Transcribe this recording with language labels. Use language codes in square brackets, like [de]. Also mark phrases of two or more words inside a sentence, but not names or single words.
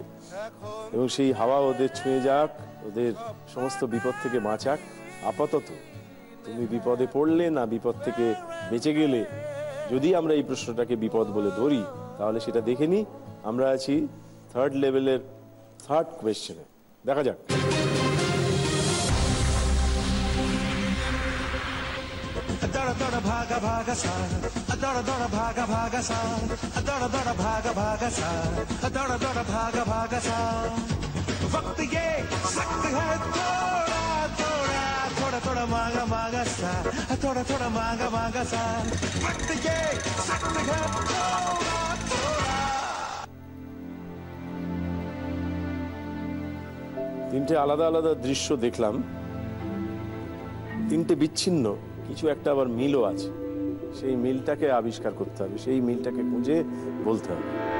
[bn] এবং সেই হাওয়া ওদের ছুঁয়ে যাক, ওদের সমস্ত বিপদ থেকে বাঁচাক। আপাতত তুমি বিপদে পড়লে না বিপদ থেকে বেঁচে গেলে, যদি আমরা এই প্রশ্নটাকে বিপদ বলে ধরি তাহলে সেটা দেখে নিই। আমরা আছি [en] third level third question. [bn] দেখা যাক। দড় দড় ভাগা ভাগা সা, দড় দড় ভাগা ভাগা সা, দড় দড় ভাগা ভাগা সা, দড় দড় ভাগা ভাগা সা। [hi] वक्त ये सख्त है थोड़ा थोड़ा, थोड़ा थोड़ा मांगा मांगा सा, थोड़ा थोड़ा मांगा मांगा सा। वक्त ये सख्त है थोड़ा थोड़ा। [bn] তিনটে আলাদা আলাদা দৃশ্য দেখলাম, তিনটে বিচ্ছিন্ন, কিছু একটা আবার মিলও আছে। সেই মিলটাকে আবিষ্কার করতে হবে, সেই মিলটাকে খুঁজে বলতে হবে।